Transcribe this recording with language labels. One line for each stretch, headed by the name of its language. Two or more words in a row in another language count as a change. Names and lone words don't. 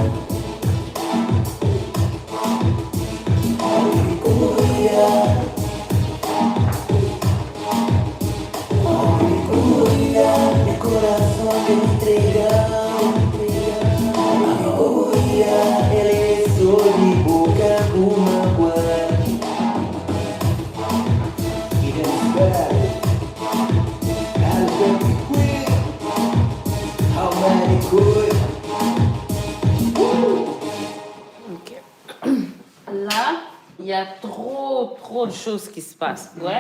Portuguese: me cuida, meu coração me entregar, me cuida, ela é só de boca, uma
French: Là, il y a trop de choses qui se passent, ouais.